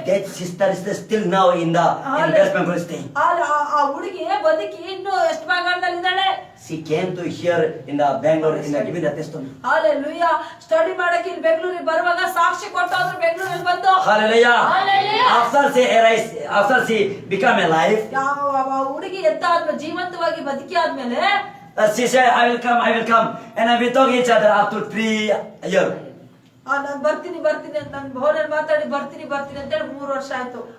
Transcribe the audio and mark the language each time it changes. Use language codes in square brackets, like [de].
[en] That sister is still now in West Bengal state. [kn] ಆ ಹುಡುಗಿ ಬದುಕಿ ಇನ್ನು ಎಷ್ಟು ಭಾಗ [en] She came to here in the Bangalore in the giving the testimony. [kn] Hallelujah. Study ಮಾಡಕ್ಕೆ ಇಲ್ಲಿ ಬೆಂಗಳೂರಿಗೆ ಬರುವಾಗ ಸಾಕ್ಷಿ ಕೊಟ್ಟವ್ರು ಬೆಂಗಳೂರಲ್ಲಿ ಬಂದು. [en] Hallelujah. Hallelujah. After she arise, after she become alive, [kn] ಯಾವ ಹುಡುಗಿ ಎದ್ದ ಆದ್ಮೇಲೆ ಜೀವಂತವಾಗಿ ಬದುಕಿ ಆದ್ಮೇಲೆ [en] she said, I will come. And we talk each other up to 3 years. [kn] ನಾನ್ ಬರ್ತೀನಿ ಅಂತ ನನ್ ಭವನಲ್ಲಿ ಮಾತಾಡಿ ಬರ್ತೀನಿ ಅಂತ ಹೇಳಿ 3 ವರ್ಷ ಆಯ್ತು.